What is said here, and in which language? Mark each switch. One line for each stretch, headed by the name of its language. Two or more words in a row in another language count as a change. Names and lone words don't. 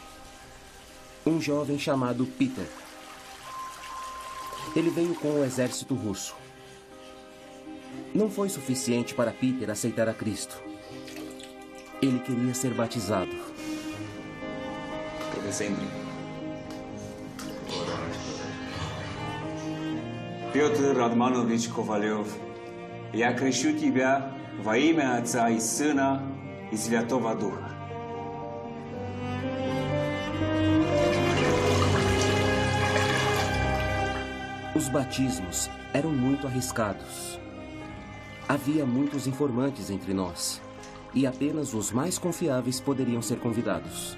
Portuguese: Um jovem chamado Peter. Ele veio com o exército russo. Não foi suficiente para Peter aceitar a Cristo. Ele queria ser batizado.
Russian: Петр Романович Ковалев, я крещу тебя во имя Отца и Сына и Святого Духа.
Portuguese: Os batismos eram muito arriscados. Havia muitos informantes entre nós, e apenas os mais confiáveis poderiam ser convidados.